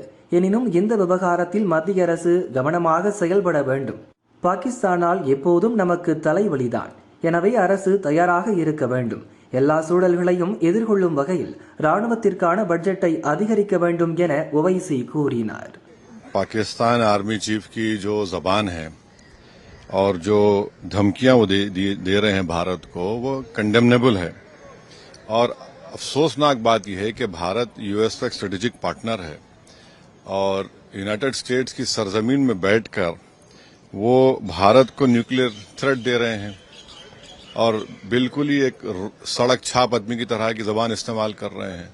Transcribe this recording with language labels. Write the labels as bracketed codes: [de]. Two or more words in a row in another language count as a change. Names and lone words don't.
[ta] எனினும் இந்த விவகாரத்தில் மத்திய அரசு கவனமாக செயல்பட வேண்டும். பாகிஸ்தானால் எப்போதும் நமக்கு தலைவலிதான். எனவே அரசு தயாராக இருக்க வேண்டும். எல்லா சூழல்களையும் எதிர்கொள்ளும் வகையில் ராணுவத்திற்கான பட்ஜெட்டை அதிகரிக்க வேண்டும் என ஒவைசி கூறினார். [hi] पाकिस्तान [en] army chief [hi] की जो जबान है और जो धमकियां वो दे रहे हैं भारत को, वो कंडेमनेबल है। और अफसोसनाक बात यह है कि भारत यूएस का एक [en] strategic partner [hi] है और यूनाइटेड स्टेट्स की सरजमीन में बैठकर वो भारत को [en] nuclear threat [hi] दे रहे हैं और बिल्कुल ही एक सड़क छाप आदमी की तरह की जबान इस्तेमाल कर रहे हैं।